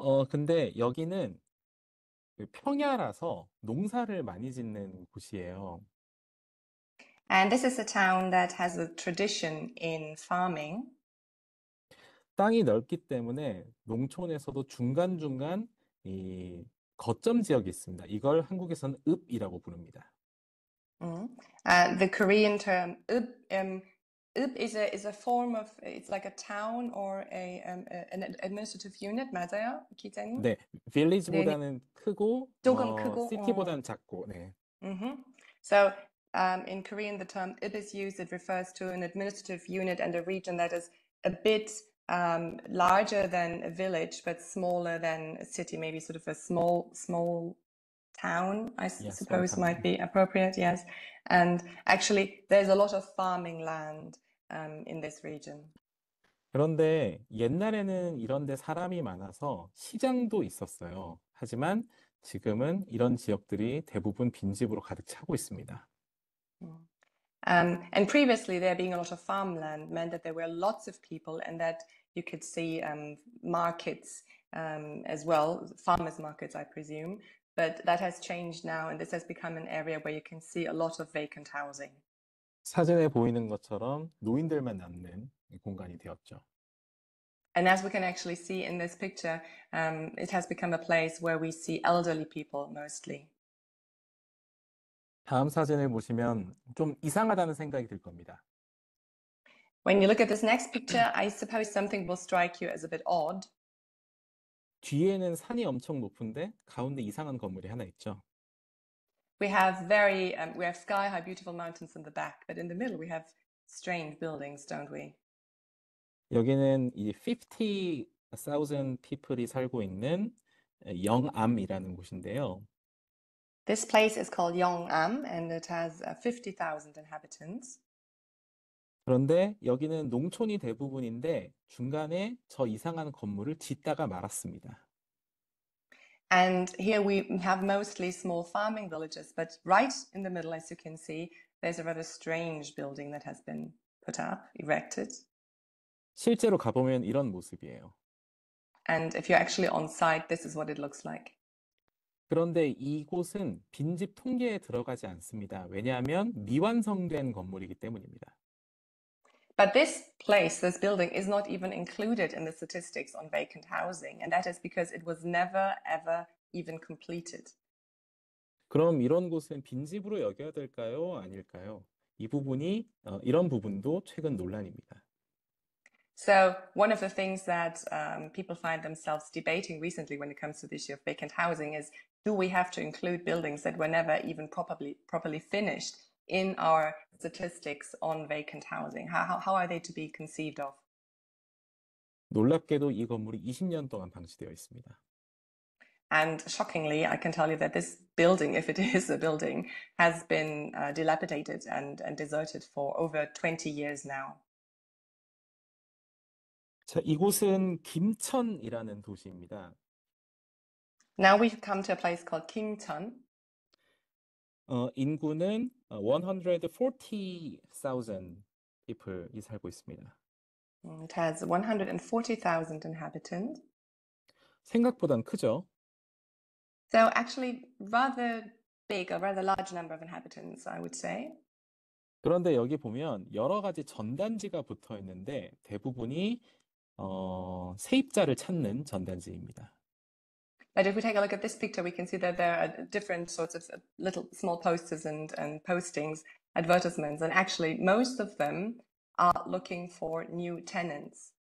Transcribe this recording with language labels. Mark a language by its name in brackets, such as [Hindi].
[Korean] 근데 여기는 평야라서 농사를 많이 짓는 곳이에요. [English] And this is a town that has a tradition in farming. [Korean] 땅이 넓기 때문에 농촌에서도 중간중간 이 거점 지역이 있습니다. 이걸 한국에서는 읍이라고 부릅니다. [English] The Korean term 읍 is a form of, it's like a town or an administrative unit, [Korean] 맞아요, 기자님? 네, village보다는 크고, 조금 크고, city보다는 작고, 네. [English] So in Korean, the term 읍 is used. It refers to an administrative unit and a region that is a bit larger than a village, but smaller than a city, maybe sort of a small town, I Yeah, small suppose might town. be appropriate, yes. And actually, there's a lot of farming land in this region. [Korean] 그런데 옛날에는 이런 데 사람이 많아서 시장도 있었어요. 하지만 지금은 이런 지역들이 대부분 빈집으로 가득 차고 있습니다. [English] And previously, there being a lot of farmland meant that there were lots of people and that you could see markets as well, farmers markets, I presume. But that has changed now, and this has become an area where you can see a lot of vacant housing. [Korean] 사진에 보이는 것처럼 노인들만 남는 공간이 되었죠. [English] And as we can actually see in this picture, it has become a place where we see elderly people mostly. [Korean] 다음 사진을 보시면 좀 이상하다는 생각이 들 겁니다. [English] When you look at this next picture, I suppose something will strike you as a bit odd. [Korean] 뒤에는 산이 엄청 높은데 가운데 이상한 건물이 하나 있죠. [English] We have sky-high beautiful mountains in the back, but in the middle we have strange buildings, don't we? [Korean] 여기는 이 [English] 50,000 people [Korean] 이 살고 있는 영암이라는 곳인데요. [English] This place is called Yongam, and it has 50,000 inhabitants. [Korean] 그런데 여기는 농촌이 대부분인데 중간에 저 이상한 건물을 짓다가 말았습니다. [English] And here we have mostly small farming villages, but right in the middle, as you can see, there's a rather strange building that has been put up, erected. [Korean] 실제로 가보면 이런 모습이에요. [English] And if you're actually on site, this is what it looks like. [Korean] 그런데 이곳은 빈집 통계에 들어가지 않습니다. 왜냐하면 미완성된 건물이기 때문입니다. [English] But this place, this building, is not even included in the statistics on vacant housing, and that is because it was never, ever even completed. [Korean] 그럼 이런 곳은 빈집으로 여겨야 될까요? 아닐까요? 이런 부분도 최근 논란입니다. [English] So one of the things that people find themselves debating recently when it comes to the issue of vacant housing is, do we have to include buildings that were never even properly finished in our statistics on vacant housing? How are they to be conceived of? [Korean] 놀랍게도 이 건물이 20년 동안 방치되어 있습니다. [English] And shockingly, I can tell you that this building, if it is a building, has been dilapidated and deserted for over 20 years now. [Korean] 자, 이곳은 김천이라는 도시입니다. [English] Now we've come to a place called Kimcheon. [Korean] 인구는 [English] 140,000 people [Korean] 이 살고 있습니다. [English] It has 140,000 inhabitants. [Korean] 생각보단 크죠? [English] So actually rather big, a rather large number of inhabitants, I would say. [Korean] 그런데 여기 보면 여러 가지 전단지가 붙어 있는데 대부분이 세입자를 찾는 전단지입니다. [English] But if we take a look at this picture, we can see that there are different sorts of little small posters and postings, advertisements, and actually most of them are looking for new tenants.